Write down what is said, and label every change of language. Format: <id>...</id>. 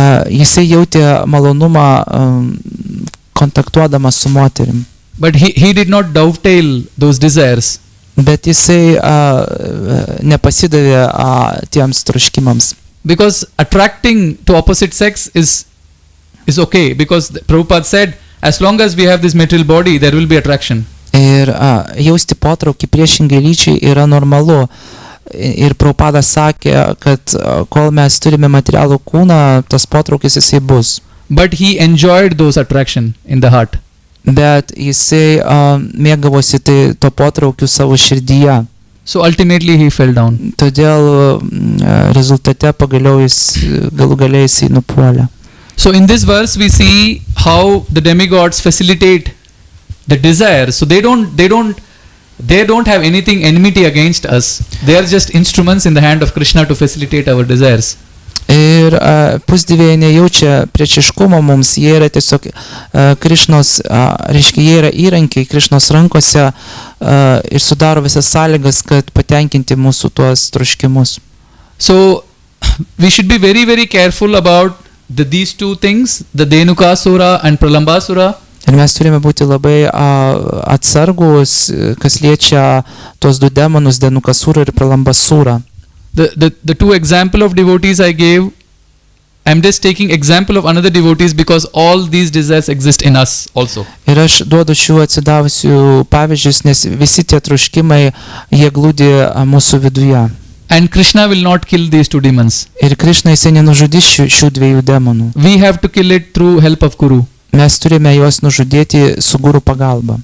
<lt>Jisai jautė malonumą kontaktuodamas su moterim.</lt> <en>But he did not dovetail those desires.</en> <lt>Bet jisai nepasidavė tiems troškimams.</lt> <en>Because attracting to opposite sex is okay. Because Prabhupada said, as long as we have this material body, there will be attraction.</en> <lt>Ir jausti potraukį priešingai lyčiai yra normalu. Ir Prabhupada sakė, kad kol mes turime materialų kūną, tas potraukis jisai bus.</lt> <en>But he enjoyed those attraction in the heart.</en> <lt>Bet jisai mėgavosi to potraukiu savo širdyje.</lt> <en>So ultimately he fell down.</en> <lt>Todėl rezultate galų gale jisai nupuolė.</lt> <en>So in this verse we see how the demigods facilitate the desire. So they don't have anything enmity against us. They are just instruments in the hand of Krishna to facilitate our desires.</en> <lt>Ir pusdieviai nejaučia priešiškumo mums, jie yra tiesiog Krišnos, reiškia, jie yra įrankiai Krišnos rankose ir sudaro visas sąlygas, kad patenkinti mūsų tuos troškimus.</lt> <en>So we should be very, very careful about these two things, the Dhenukasura and Pralambasura.</en> <lt>Ir mes turime būti labai atsargus, kas liečia tos du demonus, Dhenukasura ir Pralambasura.</lt> <en>The two example of devotees I gave, I'm just taking example of another devotees because all these desires exist in us also.</en> <lt>Ir aš duodu šių atsidavusių pavyzdžius, nes visi tie troškimai, jie glūdi mūsų viduje.</lt> <en>And Krishna will not kill these two demons.</en> <lt>Ir Krishna jisai nenužudys šių dviejų demonų.</lt> <en>We have to kill it through help of Guru.</en> <lt>Mes turime juos nužudyti su guru pagalba.</lt>